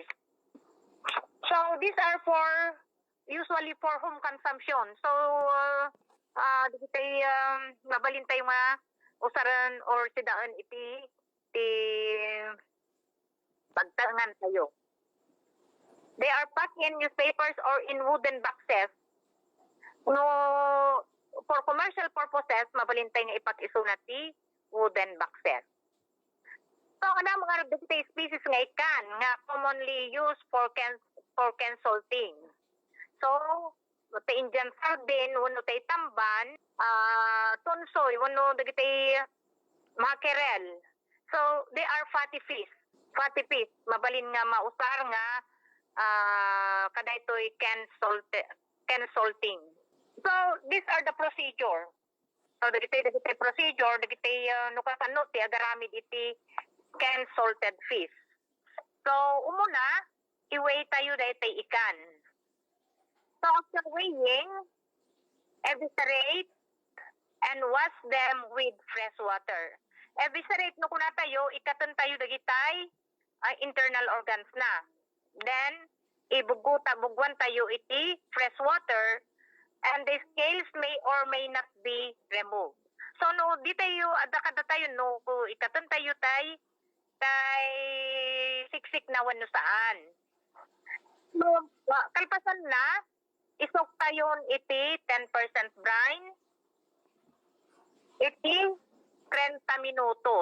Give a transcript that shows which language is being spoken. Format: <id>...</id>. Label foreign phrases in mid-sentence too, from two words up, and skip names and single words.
<en>So these are usually for home consumption.</en> <ilo>So digitay mabalin tayo nga usaran or sidaan iti pagtangan tayo.</ilo> <en>They are packed in newspapers or in wooden boxes. No, for commercial purposes,</en> <ilo>mabalin tayo nga ipag-iso na ti</ilo> <en>wooden boxes.</en> <ilo>So ana mga digitay species nga ikan nga</ilo> <en>commonly used for can salting.</en> <ilo>So,</ilo> <en>the Indian sardine,</en> <ilo>wano tay tamban, tunsoy, wano dagitay mackerel.</ilo> <en>So, they are fatty fish. Fatty fish.</en> <ilo>Mabalin nga mausar nga kadaytoy</ilo> <en>can salting. So, these are the procedure. So,</en> <ilo>dagitay procedure, dagitay nukasano ti agaramid iti can salted fish. So, umuna, i-weigh tayo daytay ikan.</ilo> <en>So after weighing, eviscerate and wash them with fresh water.</en> <ilo>Eviscerate no kuna tayo, ikatan tayo dagitay</ilo> <en>internal organs</en> <ilo>na.</ilo> <en>Then,</en> <ilo>bugwan tayo iti</ilo> <en>fresh water and the scales may or may not be removed.</en> <ilo>So no, di tayo, adakada tayo no, ikatan tayo tay siksik na wano saan. So, kalpasan na, isok tayon iti 10% brine, iti 30 minutos.</ilo>